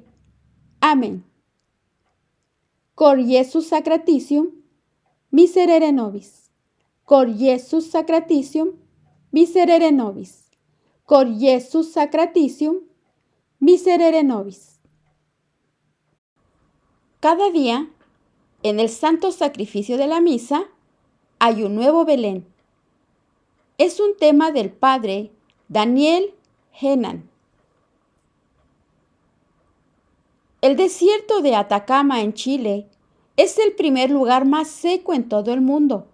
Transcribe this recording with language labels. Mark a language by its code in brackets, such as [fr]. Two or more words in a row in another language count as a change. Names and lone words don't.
[la] Amén. Cor Iesus sacratitium, miserere nobis. Cor Iesus sacratitium, miserere nobis. Cor Iesus sacratitium, miserere nobis. [es] Cada día, en el santo sacrificio de la misa, hay un nuevo Belén. Es un tema del padre Daniel Henan. El desierto de Atacama en Chile es el primer lugar más seco en todo el mundo.